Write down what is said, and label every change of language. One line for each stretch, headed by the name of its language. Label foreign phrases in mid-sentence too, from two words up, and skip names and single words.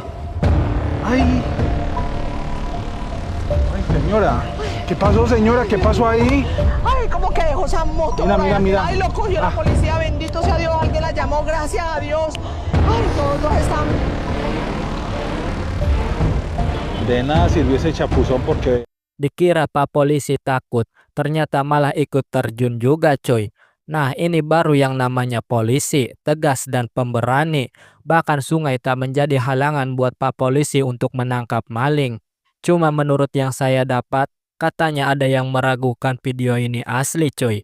Spanish: Ay. Ay, señora. ¿Qué pasó, señora? ¿Qué pasó ahí? Ay, ¿cómo que dejó esa moto? Mira, por mira, ahí? mira. Ay, lo cogió la policía, bendito sea Dios, alguien la llamó, gracias a Dios. Ay, todos están... De nada sirvió ese chapuzón porque...
Indonesian: Dikira Pak Polisi takut, ternyata malah ikut terjun juga coy. Nah ini baru yang namanya polisi, tegas dan pemberani. Bahkan sungai tak menjadi halangan buat Pak Polisi untuk menangkap maling. Cuma menurut yang saya dapat, katanya ada yang meragukan video ini asli coy.